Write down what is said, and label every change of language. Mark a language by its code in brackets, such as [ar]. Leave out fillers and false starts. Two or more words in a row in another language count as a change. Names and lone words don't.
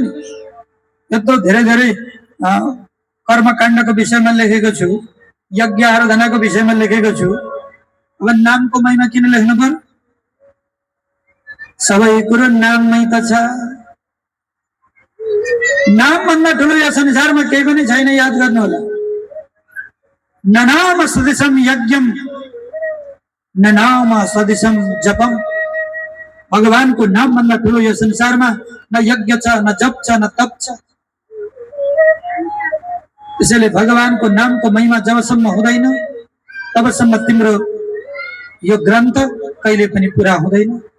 [ne] यत्रो धेरै धेरै कर्मकाण्डको विषयमा लेखेको छु, यज्ञ आराधनाको विषयमा लेखेको छु। अब नामको महिमा किन लेख्नु पर्यो? सबै कुरो नाममै त छ। नाम भन्दा ठुलो यो संसारमा केही पनि छैन, याद गर्नु होला। [sa] ननाम सदृशम यज्ञम ननाम सदृशम जपम। [ne] भगवानको नाम भन्दा ठुलो यो संसारमा न यज्ञ छ, न जप छ, न तप छ। त्यसैले भगवानको नामको महिमा जबसम्म हुँदैन तबसम्म तिम्रो यो ग्रन्थ कहिले पनि पूरा हुँदैन।